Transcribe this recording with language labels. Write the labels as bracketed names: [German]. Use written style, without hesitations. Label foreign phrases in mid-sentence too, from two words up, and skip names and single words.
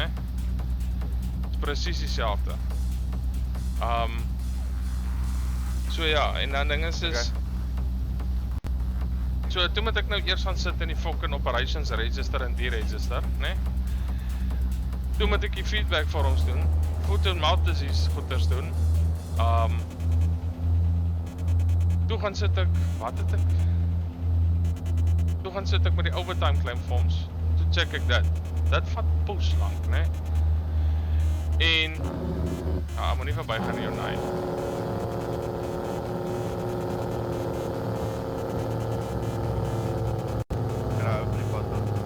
[Afrikaans] Dis presies dieselfde. So ja, en dan ding is so toe moet ek nou eers gaan sit in die [English] fucking operations register [Afrikaans] en die register, né? Toe moet ek die [English] feedback forms [Afrikaans] doen, [English] foot and mouth disease [Afrikaans] goeders doen. Toe gaan sit ek, wat het ek? Toe gaan sit ek met die [English] overtime claim forms. [Afrikaans] Toe check ek dit. Dit vat poes lank, né? En moet nie verby gaan hier nou. Ja, op die pad dan.